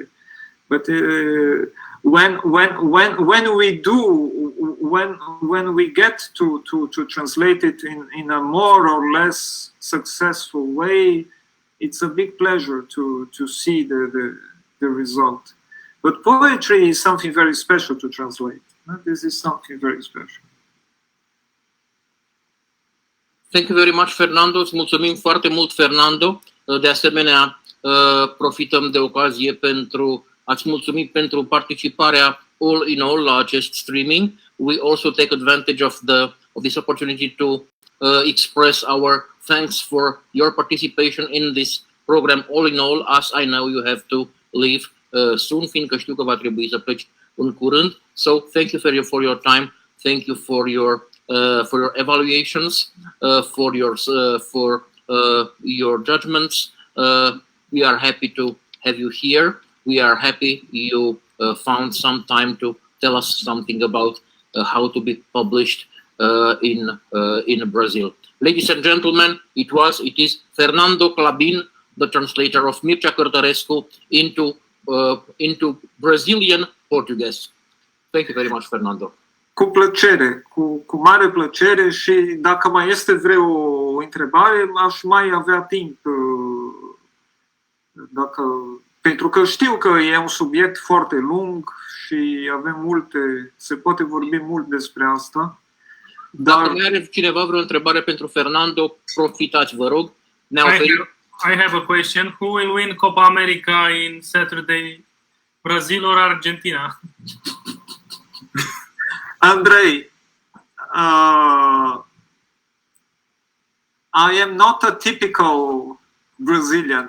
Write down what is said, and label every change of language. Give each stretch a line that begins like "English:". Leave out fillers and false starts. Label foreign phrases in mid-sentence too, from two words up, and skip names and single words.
English: But when we get to translate it in a more or less successful way, it's a big pleasure to see the result. But poetry is something very special to translate. This is something very special. Thank you very much, Fernando.
Romanian: Îți mulțumim foarte mult, Fernando. De asemenea, profităm de ocazie pentru a-ți mulțumi pentru participarea
English: all in all
Romanian: la acest streaming.
English: We also take advantage of this opportunity to express our thanks for your participation in this program all in all, as I know you have to leave soon,
Romanian: fiindcă știu că va trebui să pleci în curând.
English: So thank you for your time. Thank you for your evaluations, for your judgments. We are happy to have you here. We are happy you found some time to tell us something about how to be published in Brazil. Ladies and gentlemen, it is Fernando Clabin, the translator of Mircea Cărtărescu into Brazilian Portuguese. Thank you very much, Fernando.
Romanian: Cu plăcere, cu mare plăcere, și dacă mai este vreo întrebare, aș mai avea timp, pentru că știu că e un subiect foarte lung și avem multe, se poate vorbi mult despre asta. Dacă mai are cineva vreo întrebare pentru Fernando, profitați, vă rog.
English: I have a question. Who will win Copa America in Saturday? Brazil or Argentina? Andrei, I am not a typical Brazilian.